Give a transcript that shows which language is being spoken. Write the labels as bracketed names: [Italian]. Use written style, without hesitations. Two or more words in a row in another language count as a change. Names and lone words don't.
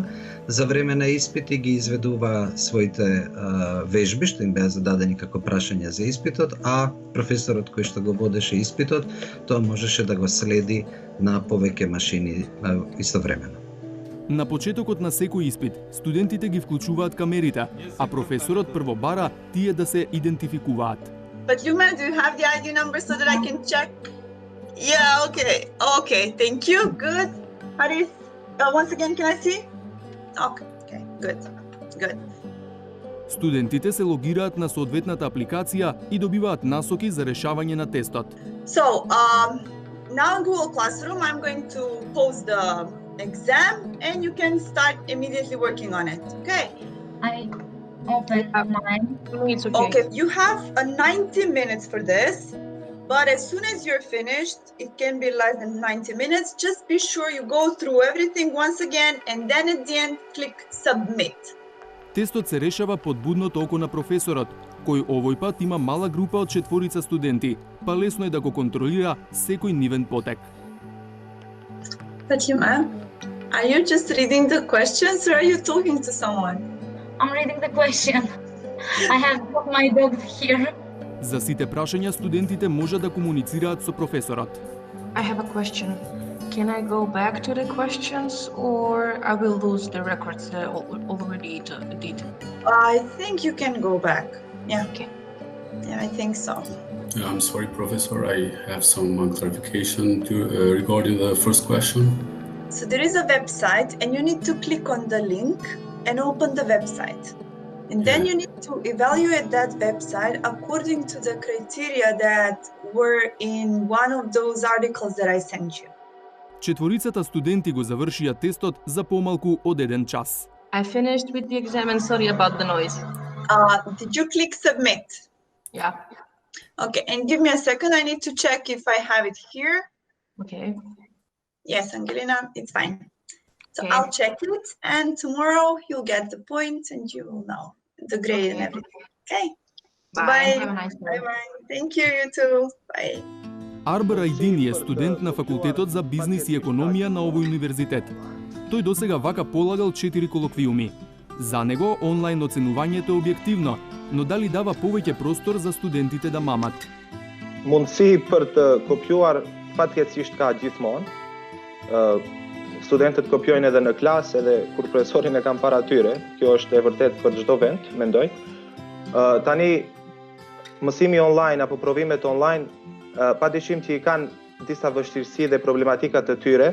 [Macedonian] За време на испити ги изведува своите вежби што им беа зададени како прашања за испитот, а професорот кој што го водеше испитот, тоа можеше да го следи на повеќе машини истовремено. На почетокот на секој испит, студентите ги вклучуваат камерите, а професорот прво бара тие да се идентификуваат. [English] But Luma, do you have the ID number so that I can check? Yeah, okay. Okay, thank you. Good. Haris, once again, can I see? Okay, good. Good. [Macedonian] Студентите се логираат на соодветната апликација и добиваат насоки за решавање на тестот. [English] So, now in Google Classroom, I'm going to pause the exam and you can start immediately working on it, okay? I open mine. It's okay. Okay, you have 90 minutes for this, but as soon as you're finished, it can be less than 90 minutes. Just be sure you go through everything once again and then at the end click submit. [Macedonian] Тестот се решава под будното око на професорот, кој овој пат има мала група од 4 студенти, па лесно е да го контролира секој нивен потек. [English] Fatima, are you just reading the questions or are you talking to someone? I'm reading the question. I have my dog here. [Macedonian] За сите прашања студентите може да комуницираат со професорот. [English] I have a question. Can I go back to the questions or I will lose the records that I already did? I think you can go back. Yeah. Okay. Yeah, I think so. I'm sorry, Professor. I have some clarification regarding the first question. So there is a website and you need to click on the link and open the website. And then you need to evaluate that website according to the criteria that were in one of those articles that I sent you. [Macedonian] Четворицата студенти го завршија тестот за помалку од 1 час. [English] I finished with the exam and sorry about the noise. Did you click submit? Yeah. Okay, and give me a second. I need to check if I have it here. Okay. Yes, Angelina, it's fine. So Okay. I'll check it, and tomorrow you'll get the points and you will know the grade and everything. Okay. Bye. Have a nice day. Bye. Thank you. You too. Bye. [Macedonian] Арбер Айдини е студент на факултетот за бизнис и економија на овој универзитет. Тој досега вака полагал 4 колоквиуми. За него онлайн оценувањето е објективно, но дали дава повеќе простор за студентите да мамат? [Albanian] Mundësi për të kopjuar fatkeqësisht ka gjithmonë. Studentët kopjojnë edhe në klasë, edhe kur profesorin e kanë para tyre. Kjo është e vërtet për çdo vend, mendoj. Tani mësimi online apo provimet online padyshim që i kanë disa vështirësi dhe problematika të tyre.